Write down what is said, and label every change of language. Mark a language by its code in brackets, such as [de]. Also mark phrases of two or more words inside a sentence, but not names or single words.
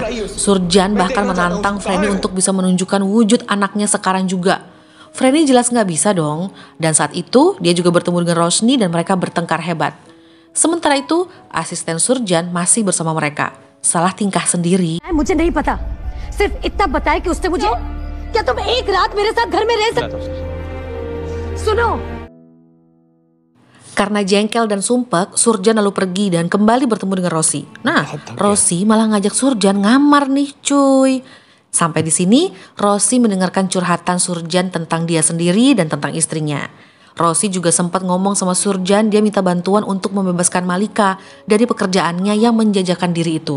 [id] Surjan bahkan menantang Franny untuk bisa menunjukkan wujud anaknya sekarang juga. Franny jelas nggak bisa dong. Dan saat itu dia juga bertemu dengan Rosni dan mereka bertengkar hebat. Sementara itu, asisten Surjan masih bersama mereka. Salah tingkah sendiri. [hi] मुझे नहीं पता, सिर्फ इतना बताया कि उसने मुझे क्या तुम एक रात मेरे साथ घर में रह सकते? सुनो. [id] Karena jengkel dan sumpek, Surjan lalu pergi dan kembali bertemu dengan Rosie. Nah, Rosie malah ngajak Surjan ngamar nih cuy. Sampai di sini, Rosie mendengarkan curhatan Surjan tentang dia sendiri dan tentang istrinya. Rosie juga sempat ngomong sama Surjan dia minta bantuan untuk membebaskan Malika dari pekerjaannya yang menjajakan diri itu.